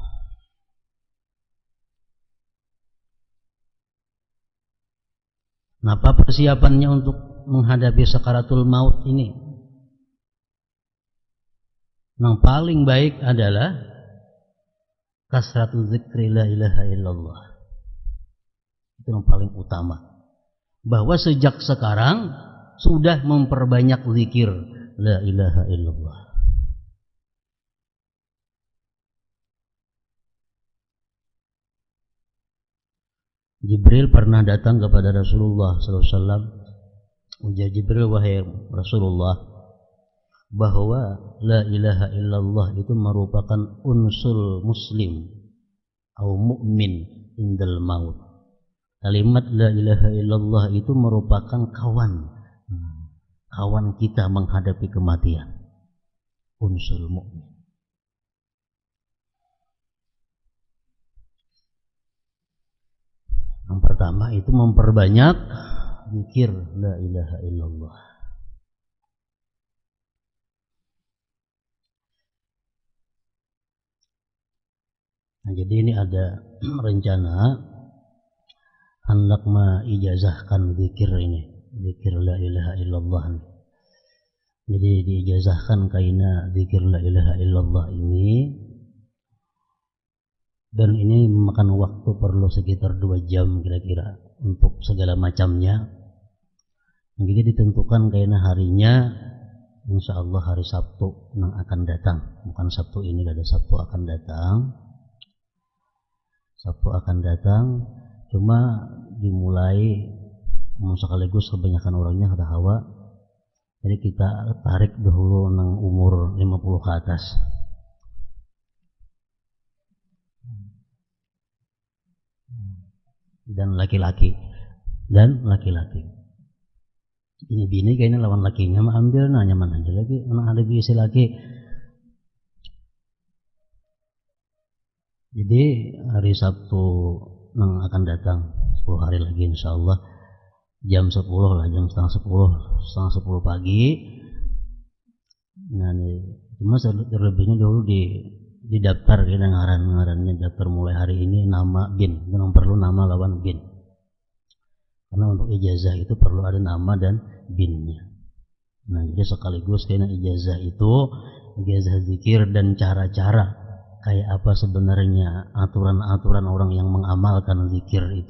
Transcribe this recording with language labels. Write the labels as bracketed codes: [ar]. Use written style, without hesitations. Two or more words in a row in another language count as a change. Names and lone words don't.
[id] Nah, apa persiapannya untuk menghadapi sakaratul maut ini? Yang paling baik adalah [ar] كثرة ذكر لا إله إلا الله. [id] Itu yang paling utama. Bahwa sejak sekarang sudah memperbanyak zikir [ar] لا إله إلا الله. [id] Jibril pernah datang kepada Rasulullah SAW. Ujar Jibril, wahai Rasulullah, bahwa [ar] لا إله إلا الله [id] itu merupakan [ar] أنس المسلم [id] atau mukmin [ar] عند الموت. [id] Kalimat [ar] لا إله إلا الله [id] itu merupakan kawan kita menghadapi kematian. [ar] أنس المؤمن. [id] Yang pertama itu memperbanyak zikir [ar] لا إله إلا الله. [id] Nah, jadi ini ada rencana hendak mengijazahkan zikir ini, zikir [ar] لا إله إلا الله. [id] Jadi diijazahkan kaina zikir [ar] لا إله إلا الله [id] ini, dan ini memakan waktu perlu sekitar 2 jam kira-kira untuk segala macamnya. Jadi ditentukan kaina harinya, [ar] إن شاء الله [id] hari Sabtu yang akan datang. Bukan Sabtu ini, ada Sabtu akan datang. Sabtu akan datang, cuma dimulai sekaligus kebanyakan orangnya ada hawa. Jadi kita tarik dahulu nang umur 50 ke atas. Dan laki-laki. [bjn] Ini bini kayaknya lawan lakinya mah ambil nyaman aja lagi. Mana ada bisi laki. [id] Jadi hari Sabtu yang akan datang 10 hari lagi [ar] إن شاء الله [id] jam 10 lah, jam setengah 10 pagi. Nah, cuma terlebihnya dulu di daftar kita ngarannya daftar mulai hari ini nama bin, memang perlu nama lawan bin. Karena untuk ijazah itu perlu ada nama dan binnya. Nah, jadi sekaligus kayaknya ijazah itu, ijazah zikir dan cara-cara kayak apa sebenarnya aturan-aturan orang yang mengamalkan zikir itu.